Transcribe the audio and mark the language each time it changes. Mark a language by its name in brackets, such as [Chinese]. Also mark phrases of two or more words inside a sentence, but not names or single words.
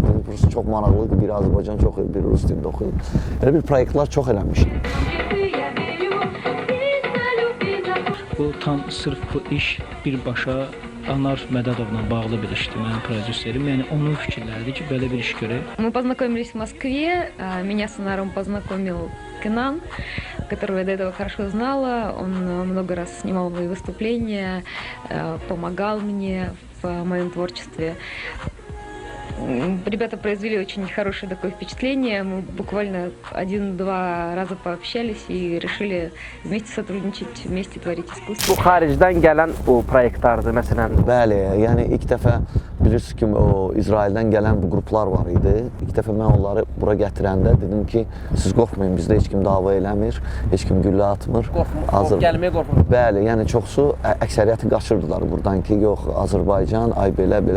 [Azerbaijani] Rus çox maraqlıydı, bir Azərbaycan çox, bir Rus dilində oxuyur. Elə bir proyektlər çox eləmişdi. Bu tam sırf bu iş birbaşa Anar Mədədovla bağlı bir işdir, mənim prodüserim. Yəni onun fikirləridir ki, belə bir iş görək. [Russian] Мы познакомились в Москве, меня с Анаром познакомил Кенан, которого я до этого хорошо знала. Он много раз снимал мои выступления, помогал мне в моем творчестве. Ребята произвели очень хорошее такое впечатление. Мы буквально 1-2 раза пообщались и решили вместе сотрудничать, вместе творить искусство. [Azerbaijani] Bu xaricdən gələn o proyektlərdir məsələn. Bəli, yəni ilk dəfə bilirsiniz ki, o İsraildən gələn bu qruplar var idi. İlk dəfə mən onları bura gətirəndə dedim ki, siz qorxmayın, bizdə heç kim dava eləmir, heç kim güllə atmır. Gəlməyə qorxmur. Bəli, yəni çoxsu əksəriyyəti qaçırdılar burdan ki, yox, Azərbaycan, ay belə.